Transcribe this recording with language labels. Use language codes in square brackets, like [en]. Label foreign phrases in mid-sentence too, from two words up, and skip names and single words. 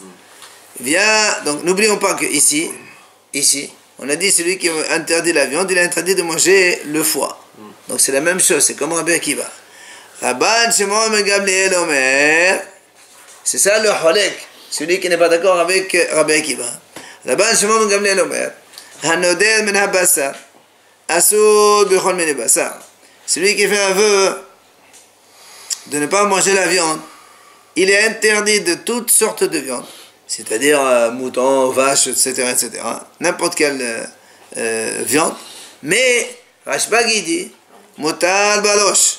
[fr] Donc, n'oublions pas que ici, on a dit celui qui interdit la viande, il a interdit de manger le foie. Donc, c'est la même chose, c'est comme Rabbi Akiva. Rabban Shimon ben Gamliel Omer, c'est ça le Holek, celui qui n'est pas d'accord avec Rabbi Akiva. [he] רבן שמעון בן גמליאל אומר הנודר מן הבשר אסור בכל מיני בשר. [fr] Celui qui fait un vœu de ne pas manger la viande, il est interdit de toutes sortes de viande, c'est-à-dire mouton, vache, etc., n'importe quelle viande. Mais Rashbag il dit, [he] מותר בראש.